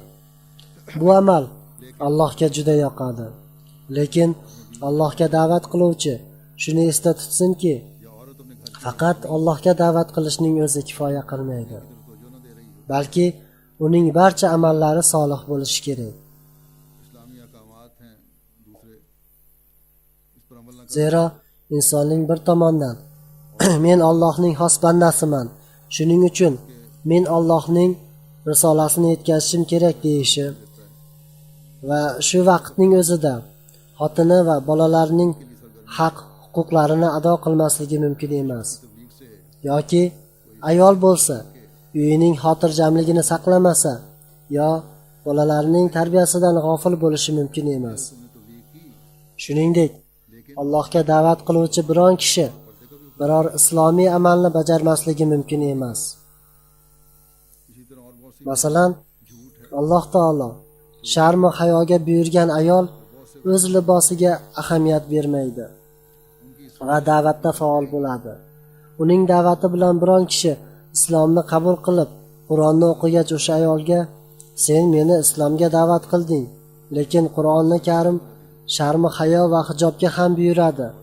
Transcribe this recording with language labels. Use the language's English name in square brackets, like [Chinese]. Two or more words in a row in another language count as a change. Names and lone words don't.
[Uzbek] Bu amal Allohga juda yoqadi. Lekin Allohga da'vat qiluvchi shuni esda tutsinki, faqat Allohga da'vat qilishning o'zi kifoya qilmaydi. Balki uning barcha amallari solih bo'lishi kerak. [Urdu] اسلامی احکامات ہیں دوسرے اس پر عمل نہ [Uzbek] Zero insonning bir tomondan men Allohning xos bandasiman, shuning uchun men Allohning risolasini yetkazishim kerak deyishi va shu vaqtning o'zida xotini va bolalarining haq huquqlarini ado qilmasligi mumkin emas. Yoki ayol bo'lsa, uyining xotirjamligini saqlamasa yo bolalarining tarbiyasidan g'ofil bo'lishi mumkin emas. Shuningdek, Allohga da'vat qiluvchi biron kishi biror islomiy amalni bajarmasligi mumkin emas. [Urdu] اسی طرح اور بہت سی [Uzbek] Masalan, Alloh taolo sharm va hayoga buyurgan ayol o'z libosiga ahamiyat bermaydi va da'vatda faol bo'ladi. Uning da'vati bilan biron kishi islomni qabul qilib, Qur'onni o'qigach o'sha ayolga sen meni islomga da'vat qilding, lekin Qur'onni Karim sharm, hayo va hijobga ham buyuradi.